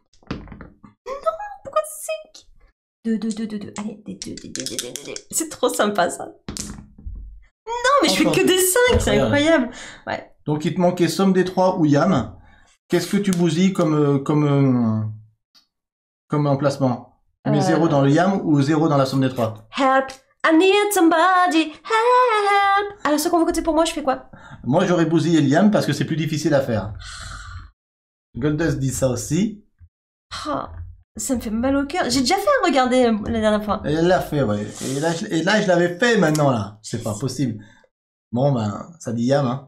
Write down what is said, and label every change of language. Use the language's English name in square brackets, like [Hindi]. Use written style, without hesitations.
[French] Non, pourquoi 5 2. Allez, des 2. C'est trop sympa, ça. Non, mais je fais que des 5, c'est incroyable. Ouais. Donc, il te manquait somme des 3 ou yam. Qu'est-ce que tu bousilles comme emplacement? Tu mets 0 dans le yam ou 0 dans la somme des 3? [English] Help, I need somebody, help. [French] Alors, ce qu'on veut côté pour moi, je fais quoi? Moi, j'aurais bousillé le yam parce que c'est plus difficile à faire. Goldust dit ça aussi. Oh, ça me fait mal au cœur. J'ai déjà fait un regarder la dernière fois. Elle l'a fait, ouais. Et là, je l'avais fait maintenant, là. C'est pas possible. Bon, ben, ça dit yam, hein.